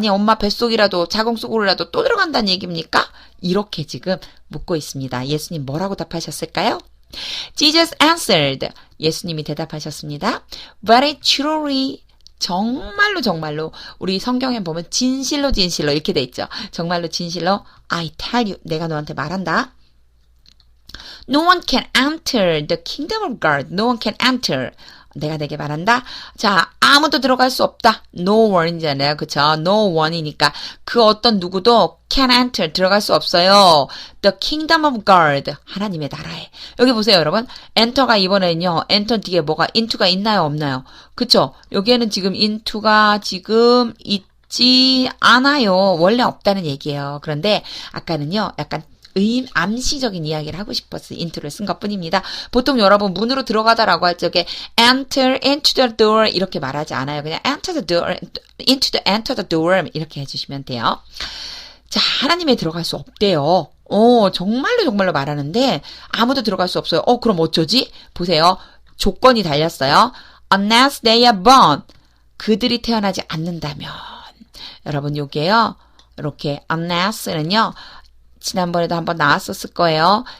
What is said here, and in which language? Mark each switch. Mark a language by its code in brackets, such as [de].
[ko] 아니, 엄마 뱃속이라도 자궁 속으로라도 또 들어간다는 얘기입니까? 이렇게 지금 묻고 있습니다. 예수님 뭐라고 답하셨을까요? [en] Jesus answered. [ko] 예수님이 대답하셨습니다. [en] Very truly. [ko] 정말로 우리 성경에 보면 진실로 이렇게 돼 있죠. 정말로 진실로 [en] I tell you. [ko] 내가 너한테 말한다. [en] No one can enter the kingdom of God. No one can enter. [ko] 내가 내게 말한다. 자, 아무도 들어갈 수 없다. No one이잖아요. 그쵸? No one이니까 그 어떤 누구도 [en] can enter. [ko] 들어갈 수 없어요. [en] The kingdom of God. [ko] 하나님의 나라에. 여기 보세요, 여러분. enter가 이번에는요. enter 뒤에 뭐가 into가 있나요? 없나요? 그쵸? 여기에는 지금 into가 지금 있지 않아요. 원래 없다는 얘기예요. 그런데 아까는요. 약간 암시적인 이야기를 하고 싶어서 into를 쓴 것뿐입니다. 보통 여러분 문으로 들어가다라고 할 적에 [en] enter into the door [ko] 이렇게 말하지 않아요. 그냥 [en] enter the door, enter the door [ko] 이렇게 해주시면 돼요. 자, 하나님에 들어갈 수 없대요. 정말로 말하는데 아무도 들어갈 수 없어요. 그럼 어쩌지? 보세요. 조건이 달렸어요. [en] Unless they are born. [ko] 그들이 태어나지 않는다면. 여러분 요게요. 이렇게 unless는요. 지난번에도 한번 나왔었을 거예요.